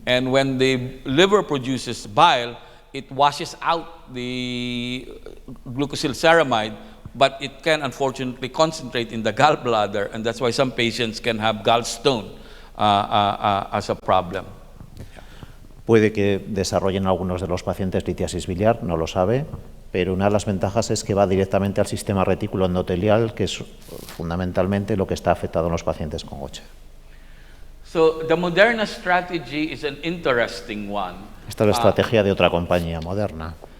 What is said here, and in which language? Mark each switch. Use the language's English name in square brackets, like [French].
[English] And when the liver produces bile, it washes out the glucosylceramide, but it can unfortunately concentrate in the gallbladder, and that's why some patients can have gallstone as a problem. [Spanish] Puede que desarrollen algunos de los pacientes litiasis biliar, no lo sabe, pero una de las ventajas es que va directamente al sistema retículo endotelial, que es fundamentalmente lo que está afectado en los pacientes con Gaucher. [English] So the Moderna strategy is an interesting one. [Spanish] Esta es la estrategia de otra compañía, Moderna.